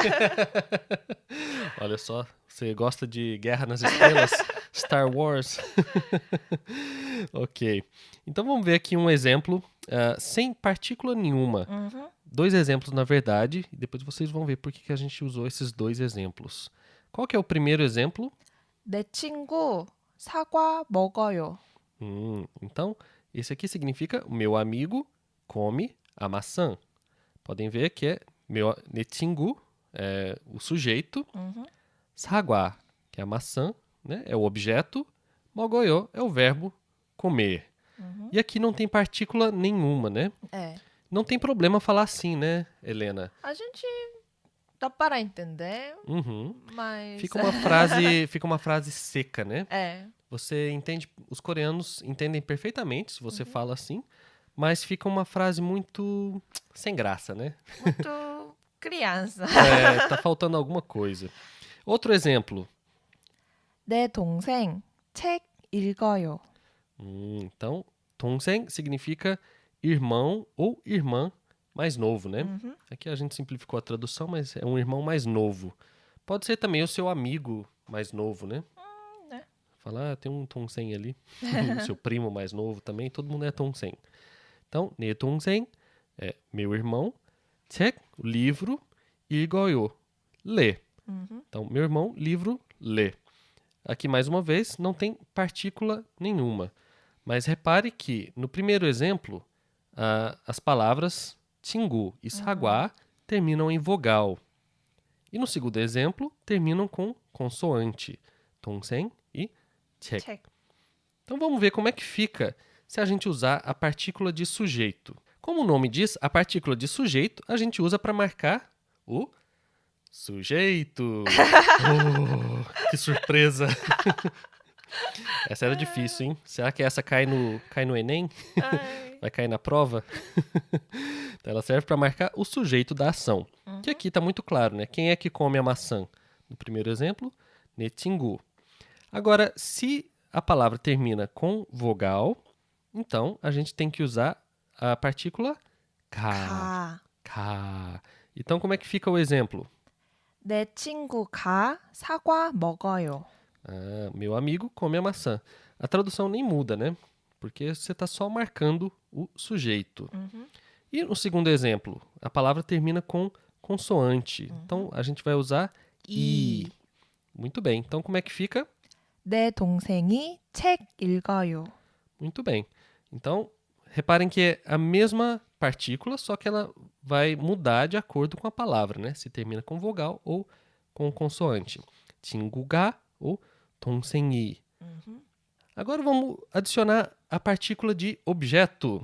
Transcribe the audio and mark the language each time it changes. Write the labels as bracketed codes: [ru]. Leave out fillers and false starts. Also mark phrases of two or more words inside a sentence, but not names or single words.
[pt] Olha só, você gosta de Guerra nas Estrelas? Star Wars? Ok. Então vamos ver aqui um exemplo sem partícula nenhuma. Dois exemplos, na verdade, e depois vocês vão ver por que a gente usou esses dois exemplos. Qual que é o primeiro exemplo? [ko] 내 친구 사과 먹어요. [pt] Então, esse aqui significa o meu amigo come a maçã. Podem ver que é [ko] 내 친구, [pt] é o sujeito, 사과, que é a maçã, né? É o objeto, 먹어요 é o verbo comer. E aqui não tem partícula nenhuma, né? É. Não tem problema falar assim, né, Helena? A gente dá para entender, Uhum. mas... Fica uma frase seca, né? É. Você entende, os coreanos entendem perfeitamente se você fala assim, mas fica uma frase muito sem graça, né? Muito criança. Tá faltando alguma coisa. Outro exemplo. [ko] 내 동생 책 읽어요. [pt] Então, 동생 significa irmão ou irmã mais novo, né? Aqui a gente simplificou a tradução, mas é um irmão mais novo. Pode ser também o seu amigo mais novo, né? né? Falar, tem um 동생 ali, o seu primo mais novo também, todo mundo é 동생. Então, [ko] 내 동생 [pt] é meu irmão, 책, livro, 읽어요, lê. Então, meu irmão, livro, lê. Aqui, mais uma vez, não tem partícula nenhuma. Mas repare que, no primeiro exemplo, as palavras 친구 e 사과 terminam em vogal. E no segundo exemplo, terminam com consoante. [ko] 동생 e 책. 책. [pt] Então vamos ver como é que fica se a gente usar a partícula de sujeito. Como o nome diz, a partícula de sujeito a gente usa para marcar o sujeito. Oh, que surpresa! Essa era difícil, hein? Será que essa cai no Enem? Ai. Vai cair na prova? Então ela serve para marcar o sujeito da ação. Que aqui está muito claro, né? Quem é que come a maçã? No primeiro exemplo, [ko] 내 친구. [pt] Agora, se a palavra termina com vogal, então a gente tem que usar a partícula 가. [ko] 가. 가. [pt] Então como é que fica o exemplo? [ko] 내 친구가 사과 먹어요. [pt] Meu amigo come a maçã. a tradução nem muda, né? Porque você está só marcando o sujeito. E no segundo exemplo, a palavra termina com consoante. Então, a gente vai usar i. Muito bem. Então, como é que fica? [ko] 내 동생이 책 읽어요. [pt] Muito bem. Então, reparem que é a mesma partícula, só que ela vai mudar de acordo com a palavra, né? Se termina com vogal ou com consoante. [ko] 친구가 ou 동생이. [pt] Agora vamos adicionar a partícula de objeto.